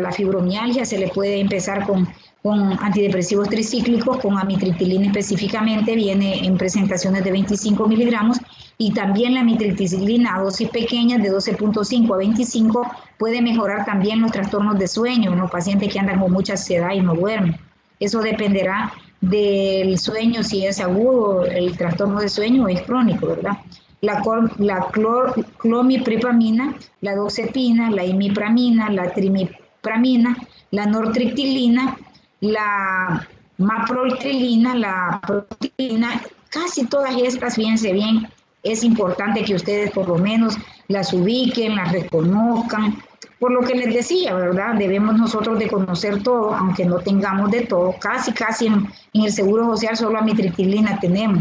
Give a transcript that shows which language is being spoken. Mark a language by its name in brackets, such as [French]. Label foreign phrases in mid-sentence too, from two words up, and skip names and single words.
[Spanish] La fibromialgia se le puede empezar con antidepresivos tricíclicos, con amitriptilina específicamente, viene en presentaciones de 25 miligramos, y también la amitriptilina a dosis pequeñas de 12.5 a 25 puede mejorar también los trastornos de sueño en los pacientes que andan con mucha ansiedad y no duermen. Eso dependerá del sueño, si es agudo el trastorno de sueño o es crónico, ¿verdad? La clomipripamina, la doxepina, la imipramina, la trimipramina, la nortriptilina, la maproltrilina, la protilina, casi todas estas, fíjense bien, es importante que ustedes por lo menos las ubiquen, las reconozcan. Por lo que les decía, ¿verdad? Debemos nosotros de conocer todo, aunque no tengamos de todo. Casi en el Seguro Social solo amitriptilina tenemos.